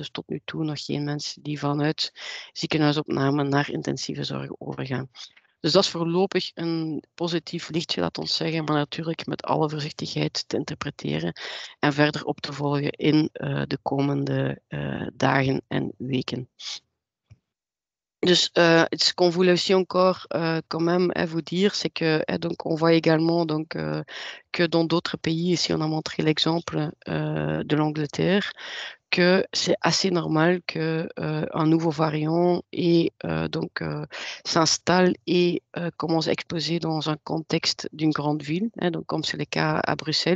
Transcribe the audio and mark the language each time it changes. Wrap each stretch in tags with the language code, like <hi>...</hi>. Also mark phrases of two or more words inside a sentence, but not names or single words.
<nl>Dus tot nu toe nog geen mensen die vanuit ziekenhuisopname naar intensieve zorg overgaan. Dus dat is voorlopig een positief lichtje, laat ons zeggen, maar natuurlijk met alle voorzichtigheid te interpreteren en verder op te volgen in de komende dagen en weken.</nl> <fr>Dus ce qu'on voulait aussi encore quand même vous dire, c'est que donc on voit également donc que dans d'autres pays, ici on a montré l'exemple de l'Angleterre, que c'est assez normal que un nouveau variant s'installe et commence à exploser dans un contexte d'une grande ville, donc comme c'est le cas à Bruxelles.</fr>